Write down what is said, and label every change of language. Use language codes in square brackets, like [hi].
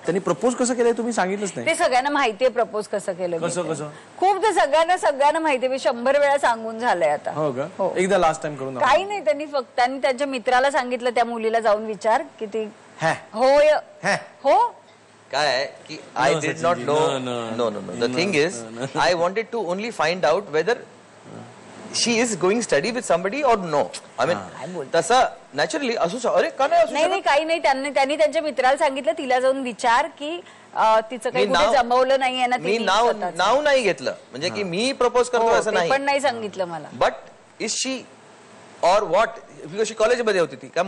[mr] त्यांनी प्रपोज कसं केलंय तुम्ही सांगितलंच नाही? ते सगळ्यांना माहितीये प्रपोज कसं केलं. कसं खूप ते सगळ्यांना माहितीये. मी 100 वेळा सांगून झालंय आता. हो, एकदा लास्ट टाइम करून काही नाही. त्यांनी त्यांच्या मित्राला सांगितलं त्या मुलीला जाऊन विचार किती होय हो. काय आहे की [en] I did not know. No no no the thing is I wanted to only find out whether she is going study with somebody or no. I mean [mr] तसं नॅचरली असू अरे का नाही काही नाही. त्यांनी त्यांच्या मित्राला सांगितलं तिला जाऊन विचार की तिचं काही जमवलं नाहीये ना. मी नाव नाही घेतलं म्हणजे की मी प्रपोज करतो असं नाही, पण नाही सांगितलं मला. [en] but is she or what, because [mr] कॉलेजमध्ये होती ती.